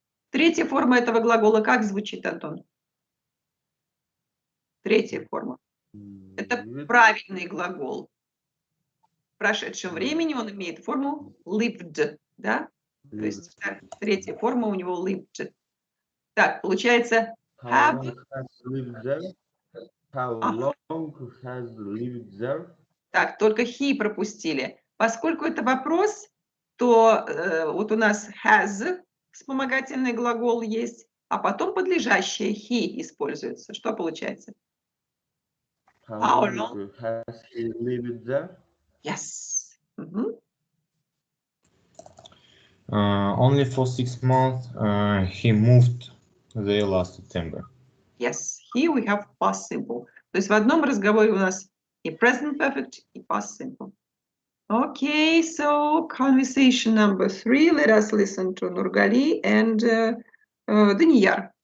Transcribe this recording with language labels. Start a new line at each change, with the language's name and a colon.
Russian: Третья форма этого глагола как звучит, Антон? Третья форма. Это правильный глагол. В прошедшем времени он имеет форму lived, да? То есть третья форма у него lived. Так, получается
English: How long has lived there? How long has lived there?
Russian: Так, только he пропустили. Поскольку это вопрос, то вот у нас has, вспомогательный глагол есть, а потом подлежащее he используется. Что получается?
English: How long has he lived there? Yes. Only for 6 months. He moved there last September. Yes. Here we have past simple.
Russian: То есть в одном разговоре у нас и present perfect, и past simple.
English: Okay, so conversation number 3. Let us listen to Nurgali and Daniyar.